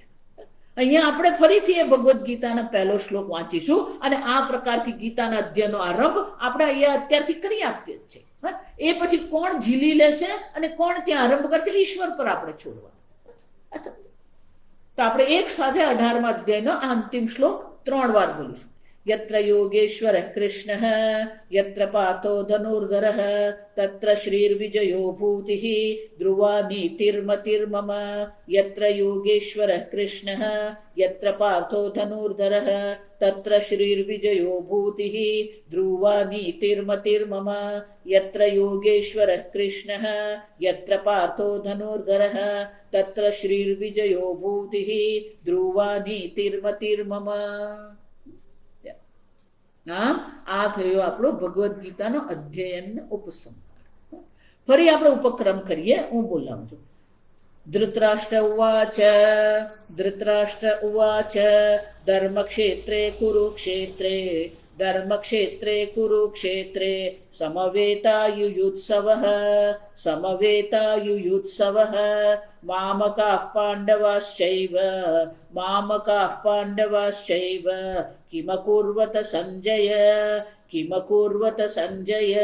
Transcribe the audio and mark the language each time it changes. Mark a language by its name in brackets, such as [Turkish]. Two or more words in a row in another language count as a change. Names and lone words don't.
[Gujarati] અહીંયા આપણે ફરીથી એ ભગવદ્ ગીતાના પહેલો શ્લોક વાંચીશું અને આ પ્રકારથી ગીતાના અધ્યયનનો આરંભ આપણે અહીંયા અત્યારથી કરી આપીએ જ છે. એ પછી કોણ ઝીલી લેશે અને કોણ ત્યાં આરંભ કરશે, ઈશ્વર પર આપણે છોડવાનું. તો આપણે એક સાથે 18મા અધ્યાયનો આ અંતિમ શ્લોક 3 વાર બોલીશું. [Sanskrit] यत्र योगेश्वरः कृष्णः यत्र पार्थो धनुर्धरः तत्र श्रीर्विजयो भूतिः ध्रुवा नीतिर्मतिर्मम. यत्र योगेश्वरः कृष्णः यत्र पार्थो धनुर्धरः तत्र श्रीर्विजयो भूतिः ध्रुवा नीतिर्मतिर्मम. यत्र योगेश्वरः कृष्णः यत्र पार्थो धनुर्धरः तत्र श्रीर्विजयो भूतिः ध्रुवा नीतिर्मतिर्मम. [Gujarati] આ થયો આપણો ભગવદ્ ગીતાનો અધ્યયન ઉપસંહાર. ફરી આપણે ઉપક્રમ કરીએ, હું બોલાવું છું. [Sanskrit] ધૃતરાષ્ટ્ર ઉવાચ ધર્મક્ષેત્રે કુરુક્ષેત્રે સમવેતાયુયુત્સવઃ મામકાઃ પાંડવાશ્ચૈવ કિમકુર્વત સંજય.